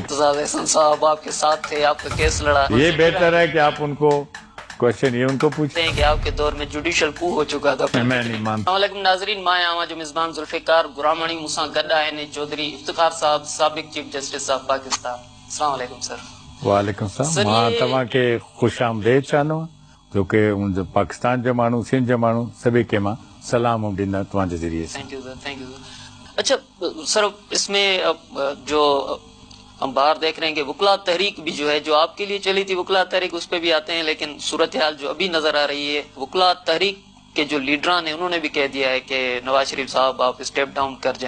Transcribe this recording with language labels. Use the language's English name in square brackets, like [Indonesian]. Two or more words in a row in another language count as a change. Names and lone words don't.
[Urdu] احسن صاحب آپ کے ساتھ تھے، آپ کا کیس لڑا. یہ بہتر ہے کہ آپ ان کو کوئسچن یہ ان کو پوچھتے ہیں کہ آپ کے دور میں [English] judicial coup [Urdu] ہو چکا تھا. میں نہیں مانتا. [Sindhi] वालेकुम नाजरीन, मां आवां जो मिज़बान जुल्फिकार गुरामणी मूसा गड्डा आहिनि चौधरी इफ्तिखार साहब, साबिक [English] Chief Justice of Pakistan. [Arabic] السلام علیکم सर। وعلیکم السلام. [Sindhi] मां तव्हां खे ख़ुश आमदेद चाहींदो जो कि पाकिस्तान जो माण्हू, सिंध जो माण्हू सभी के मां सलाम ॾींदा तव्हांजे ज़रिए से। [English] Thank you sir, thank you sir. [Urdu] اچھا سر، اس میں جو ہم باہر دیکھ رہے ہیں کہ وکلا تحریک بھی جو ہے، جو آپ کے لیے چلی تھی وکلا تحریک، اس پر بھی آتے ہیں، لیکن صورت حال جو ابھی نظر آ رہی ہے، وکلا تحریک کے جو لیڈران ہے انہوں نے بھی کہہ دیا ہے کہ نواز شریف صاحب آپ [English] step down [Urdu] کر جائیں.